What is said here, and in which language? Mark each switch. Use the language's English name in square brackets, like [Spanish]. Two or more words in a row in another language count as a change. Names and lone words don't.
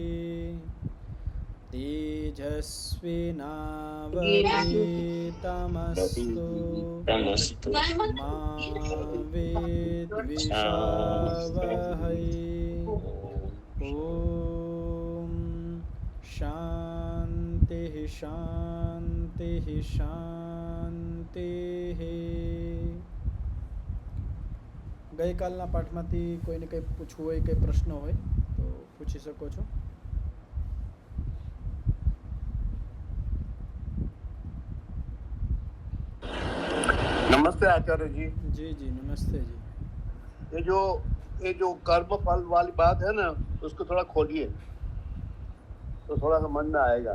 [Sanskrit] तेजस्विनावधीतमस्तु मा विद्विषावहै। ॐ शान्तिः शान्तिः शान्तिः। [Gujarati] ગઈકાલના પાઠમાંથી કોઈને કંઈ પૂછવું હોય, કંઈ પ્રશ્ન હોય તો પૂછી શકો છો. [Hindi] नमस्ते आचार्य जी। जी जी नमस्ते जी. ये जो कर्म फल वाली बात है ना, उसको थोड़ा खोलिए तो थोड़ा समझ में आएगा।